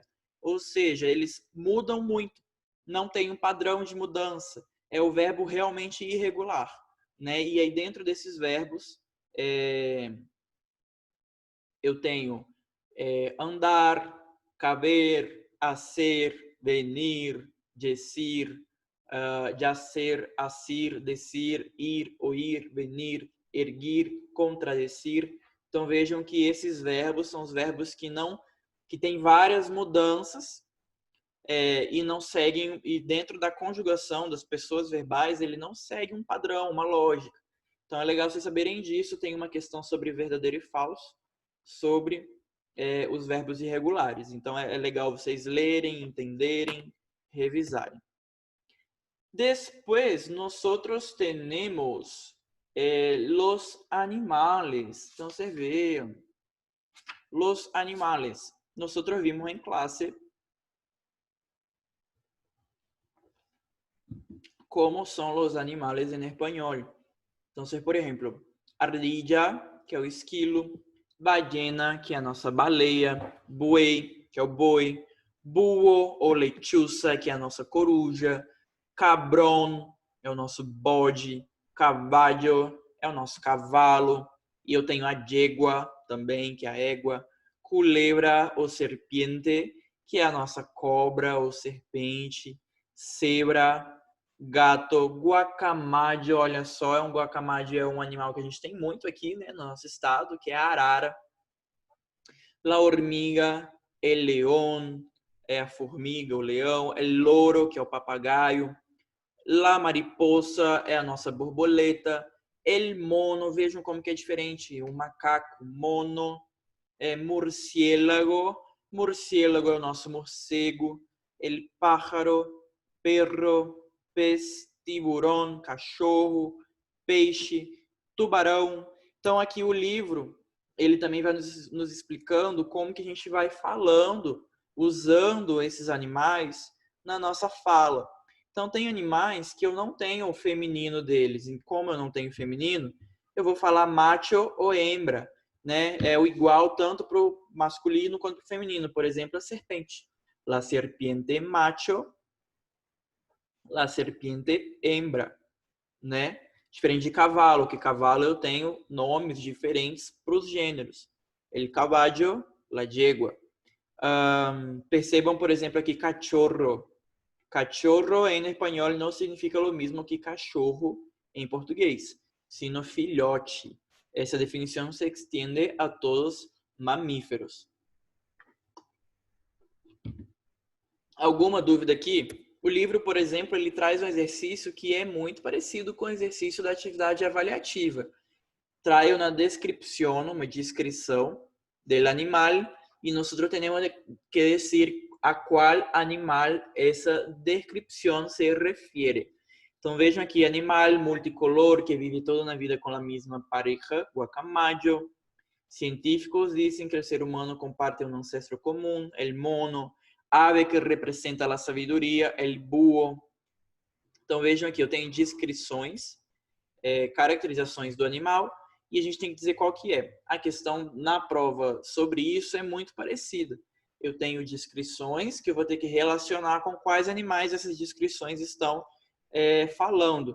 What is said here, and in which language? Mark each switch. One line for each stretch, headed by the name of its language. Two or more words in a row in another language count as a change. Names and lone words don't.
Portuguese: Ou seja, eles mudam muito, não tem um padrão de mudança. É o verbo realmente irregular, né? E aí dentro desses verbos eu tenho andar, caber,
Spanish: hacer, venir, decir, yacer, asir, decir, ir, oír, venir, erguir, contradecir.
Portuguese: Então vejam que esses verbos são os verbos que têm várias mudanças e não seguem, e dentro da conjugação das pessoas verbais, ele não segue um padrão, uma lógica. Então é legal vocês saberem disso. Tem uma questão sobre verdadeiro e falso, sobre os verbos irregulares. Então é legal vocês lerem, entenderem, revisarem.
Spanish: Después nosotros tenemos los animales. Entonces vean, los animales. Nosotros vimos en clase cómo son los animales en español. Entonces, por ejemplo, ardilla,
Portuguese: que é o esquilo, ballena, que é a nossa baleia, buey, que é o boi, búho ou lechuza, que é a nossa coruja, cabrón, é o nosso bode, caballo, é o nosso cavalo, e eu tenho a yegua também, que é a égua, culebra ou serpiente, que é a nossa cobra ou serpente, zebra, gato, guacamayo, olha só, guacamayo é um animal que a gente tem muito aqui, né, no nosso estado, que é a arara.
Spanish: La hormiga, el león,
Portuguese: é a formiga, o leão,
Spanish: el loro,
Portuguese: que é o papagaio.
Spanish: La mariposa
Portuguese: é a nossa borboleta.
Spanish: El mono,
Portuguese: vejam como que é diferente, o macaco,
Spanish: mono, murciélago, murciélago
Portuguese: é o nosso morcego.
Spanish: El pájaro, perro, pez,
Portuguese: tiburão, cachorro, peixe, tubarão. Então aqui o livro, ele também vai nos explicando como que a gente vai falando, usando esses animais na nossa fala. Então tem animais que eu não tenho o feminino deles. E como eu não tenho feminino, eu vou falar macho ou hembra, né? É o igual tanto para o masculino quanto para o feminino. Por exemplo, a serpente.
Spanish: La serpiente macho, la serpiente hembra,
Portuguese: né? Diferente de cavalo, que cavalo eu tenho nomes diferentes para os gêneros.
Spanish: El caballo, la yegua.
Portuguese: Percebam, por exemplo, aqui cachorro. Cachorro em espanhol não significa o mesmo que cachorro em português, sino filhote. Essa definição
Spanish: se extiende
Portuguese: a todos mamíferos. Alguma dúvida aqui? O livro, por exemplo, ele traz um exercício que é muito parecido com o exercício da atividade avaliativa.
Spanish: Trae una descripción,
Portuguese: uma descrição
Spanish: del animal
Portuguese: e nós temos que dizer a qual animal essa descrição se refere. Então vejam aqui, animal multicolor que vive toda na vida com a mesma pareja, guacamayo. Científicos dizem que o ser humano comparte um ancestro comum,
Spanish: el mono.
Portuguese: Ave que representa a sabedoria,
Spanish: el búho.
Portuguese: Então vejam aqui, eu tenho descrições, caracterizações do animal e a gente tem que dizer qual que é. A questão na prova sobre isso é muito parecida. Eu tenho descrições que eu vou ter que relacionar com quais animais essas descrições estão falando.